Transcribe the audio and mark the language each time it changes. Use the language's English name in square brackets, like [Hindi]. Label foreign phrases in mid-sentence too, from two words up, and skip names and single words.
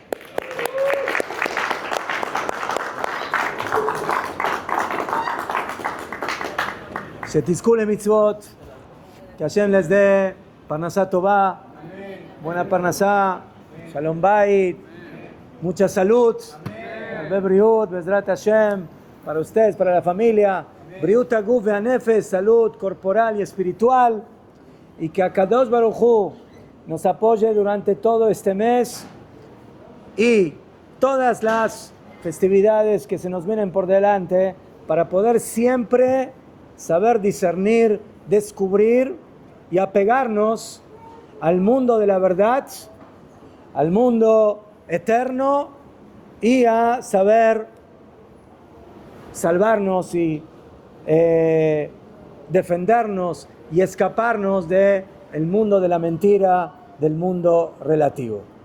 [Hebrew] שתזכו למצוות, [Spanish] que Hashem les dé [Hebrew] פרנסה טובה, [Spanish] buena parnasá, [Hebrew] שלום בית, [Spanish] mucha salud, [Hebrew] בריאות, בעזרת השם, [Spanish] para ustedes, para la familia, [Hebrew] בריאות הגוף והנפש, [Spanish] salud corporal y espiritual, y que [Hebrew] הקדוש ברוך הוא [Spanish] nos apoye durante todo este mes y todas las festividades que se nos vienen por delante, para poder siempre saber discernir, descubrir y apegarnos al mundo de la verdad, al mundo eterno, y a saber salvarnos y defendernos y escaparnos del mundo de la mentira, del mundo relativo.